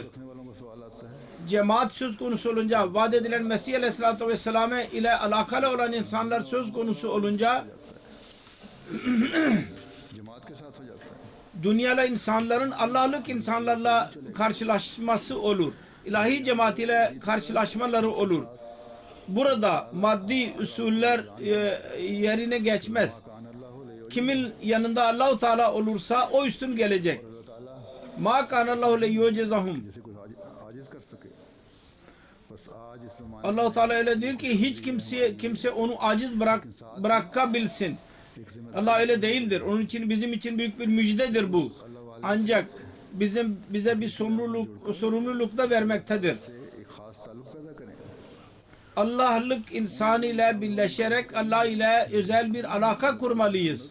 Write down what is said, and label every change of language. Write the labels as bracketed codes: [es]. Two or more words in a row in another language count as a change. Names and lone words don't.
[tr] Cemaat söz konusu olunca, vaat edilen Mesih [ar] عليه الصلاة والسلام [tr] ile alakalı olan insanlar söz konusu olunca dünyalı insanların Allah'lık insanlarla karşılaşması olur. İlahi cemaat ile karşılaşmaları olur. Burada maddi usuller yerine geçmez. Kimin yanında Allah-u Teala olursa o üstün gelecek. [ar] ما كان الله ليعجزهم. [tr] Allah-u Teala öyle diyor ki hiç kimse onu aciz bırakabilsin. Allah öyle değildir. Onun için bizim için büyük bir müjdedir bu. Ancak bize bir sorumluluk da vermektedir. Allah'lık insan ile birleşerek Allah ile özel bir alaka kurmalıyız.